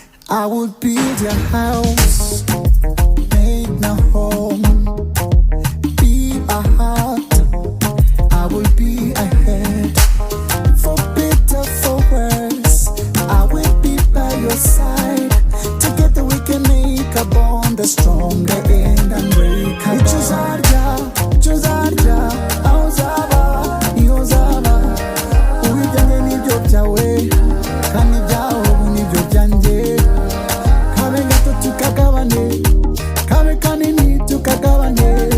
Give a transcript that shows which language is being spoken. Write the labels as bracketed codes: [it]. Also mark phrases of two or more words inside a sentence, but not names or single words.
[en] I will build your house, make my home, be a heart. I will be a head, for better, for worse. I will be by your side. Together we can make a bond that's stronger and unbreakable. [rw] Ichizarya Icyo uzarya, aho uzaba, iyo uzaba. Ibijyanye n'ibyo byawe, kandi ibyawe ubu nibyo byanjye. Kabe gato tukagabane, kabe kanini tukagabane.